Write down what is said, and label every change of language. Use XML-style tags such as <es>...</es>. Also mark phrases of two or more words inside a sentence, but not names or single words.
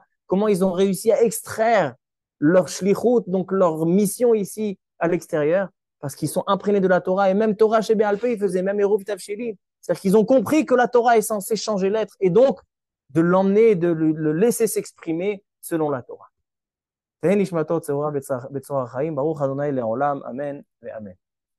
<fr>Comment ils ont réussi à extraire leur shlichut, donc leur mission ici à l'extérieur, parce qu'ils sont imprégnés de la Torah, et même Torah chez Béalpé, ils faisaient même</fr> <he>עירוב תבשילין.</he> <fr>C'est-à-dire qu'ils ont compris que la Torah est censée changer l'être, et donc de l'emmener, de le laisser s'exprimer selon la Torah.</fr> <he>תהא נשמתו צרורה בצרור החיים, ברוך ה' לעולם, אמן ואמן.</he>